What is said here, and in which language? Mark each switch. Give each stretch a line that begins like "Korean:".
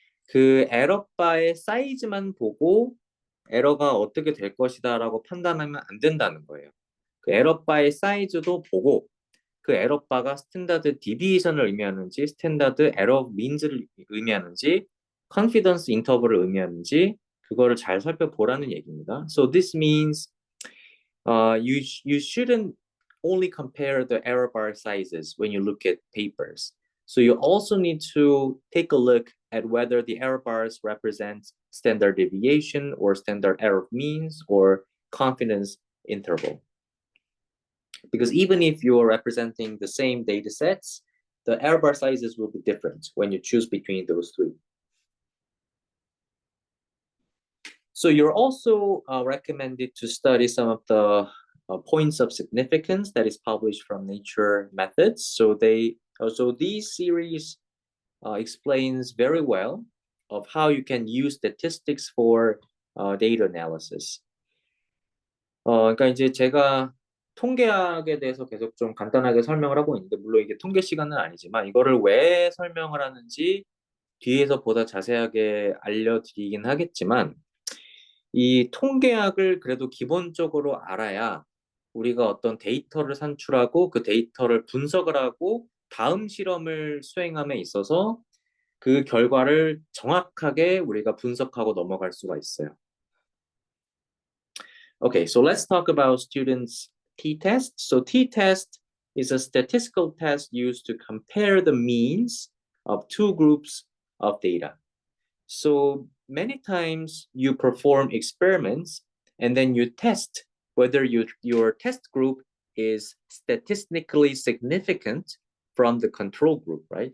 Korean: 그 에러바의 사이즈만 보고 에러가 어떻게 될 것이다라고 판단하면 안 된다는 거예요. 그 에러바의 사이즈도 보고 그 에러바가 스탠다드 디비전을 의미하는지 스탠다드 에러 민즈를 의미하는지 컨피던스 인터벌을 의미하는지 그거를 잘 살펴보라는 얘기입니다.
English: So this means you shouldn't only compare the error bar sizes when you look at papers. So you also need to take a look at whether the error bars represent standard deviation or standard error means or confidence interval. Because even if you're representing the same data sets, the error bar sizes will be different when you choose between those three. So you're also recommended to study some of the points of significance that is published from Nature Methods. So these series explains very well of how you can use statistics for data analysis.
Korean: 그러니까 이제 제가 통계학에 대해서 계속 좀 간단하게 설명을 하고 있는데, 물론 이게 통계 시간은 아니지만 이거를 왜 설명을 하는지 뒤에서 보다 자세하게 알려드리긴 하겠지만, 이 통계학을 그래도 기본적으로 알아야 우리가 어떤 데이터를 산출하고 그 데이터를 분석을 하고 다음 실험을 수행함에 있어서 그 결과를 정확하게 우리가 분석하고 넘어갈 수가 있어요.
English: Okay, so let's talk about students' t-test. So t-test is a statistical test used to compare the means of two groups of data. So many times you perform experiments and then you test whether your test group is statistically significant from the control group, right?